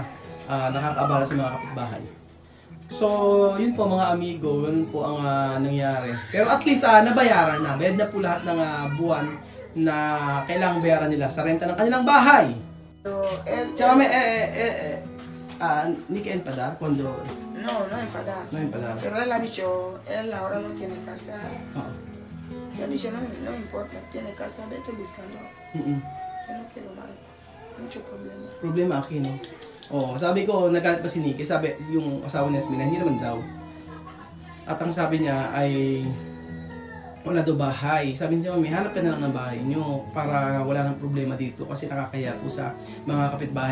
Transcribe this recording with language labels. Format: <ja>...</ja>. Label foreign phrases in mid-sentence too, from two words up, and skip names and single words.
<tl>Nakakaabala sa mga kapitbahay. So, yun po mga amigo, ganun po ang nangyari. Pero</tl> <en>at least</en> <tl>nabayaran na. Bayad na po lahat ng buwan na kailangang bayaran nila sa renta ng kanilang bahay.</tl> <es>Tia Mame, ni que enfadar cuando... No enfadar. No enfadar. Pero él ha dicho, él ahora no tiene casa. Yo he dicho, no importa, tiene casa, vete buscando. Yo no quiero más. Mucho problema.</es> <tl>Problema akin, no? Sabi ko, nagalit pa si Nike. Sabi, yung asawa ni Smina, hindi naman daw. At ang sabi niya ay, wala daw bahay. Sabi niya, mami, hanap ka na lang ng bahay nyo para wala nang problema dito kasi nakakaya po sa mga kapitbahay.</tl>